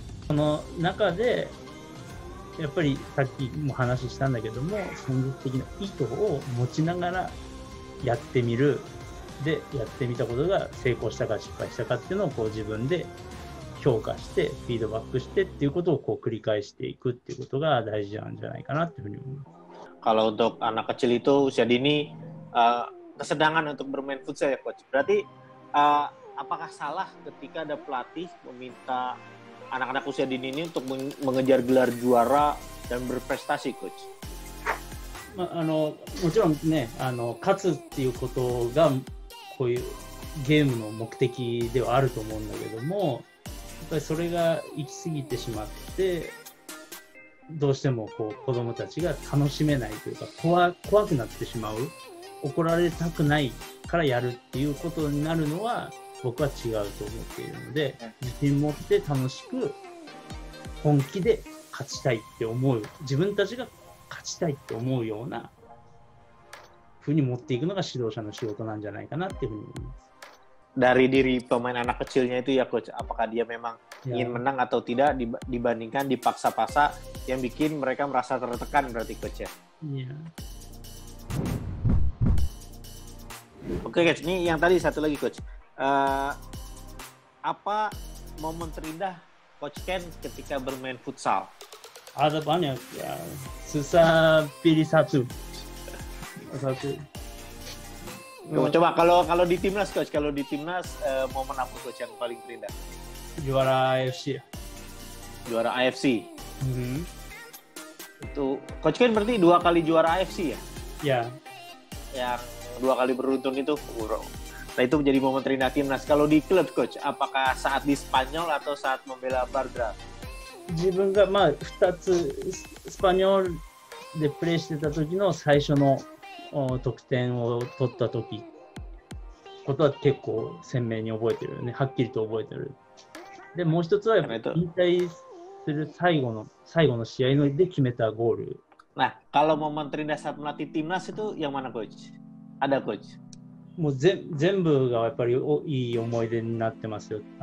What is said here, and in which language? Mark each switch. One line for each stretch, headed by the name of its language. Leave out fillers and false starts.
Japanese: その中でやっぱりさっきも話したんだけども、戦術的な意図を持ちながらやってみる。でやってみたことが成功したか失敗したかっていうのをこう自分で評価してフィードバックしてっていうことをこう繰り返していくっていうことが大事なんじゃないかなっていうふうに思います。
Indonesian: Kalau untuk anak kecil itu usia dini kesenangan untuk bermain futsal ya, coach. Berarti apakah salah ketika ada pelatih meminta anak-anak usia dini ini untuk mengejar gelar juara dan berprestasi, coach?
Japanese: もちろんね、勝つっていうことがこういうゲームの目的ではあると思うんだけども、やっぱりそれが行き過ぎてしまってどうしてもこう子供たちが楽しめないというか怖くなってしまう、怒られたくないからやるっていうことになるのは僕は違うと思っているので、自信持って楽しく本気で勝ちたいって思う、自分たちが勝ちたいって思うような風に持っていくのが指導者の仕事なんじゃないかなっていうふうに思います。
Indonesian: Dari diri pemain anak kecilnya itu ya coach, apakah dia memang ingin menang atau tidak dibandingkan dipaksa-paksa yang bikin mereka merasa tertekan berarti coach ya. Iya. Oke coach, ini yang tadi satu lagi coach. Apa momen terindah Coach Ken ketika bermain futsal? Ada banyak ya. Susah pilih satu. Coba kalau di timnas coach, momen apa coach yang paling terindah? Juara AFC. Juara AFC. Itu Coach Ken berarti 2 kali juara AFC ya? Ya. Yang 2 kali beruntun itu. Nah itu menjadi momen terindah timnas. Kalau di klub coach, apakah saat di Spanyol atau saat membela Barca?
Japanese: 自分が2つスパニョールでプレーしてた時の最初の得点を取った時ことは結構鮮明に覚えてるよね。はっきりと覚えてる。でもう一つはやっぱり引退する最後の試合で決めたゴール。
Indonesian: Nah, kalau momen terindah saat melatih timnas itu yang mana coach? Ada coach?
Japanese: もう全部がやっぱりいい思い出になってますよ。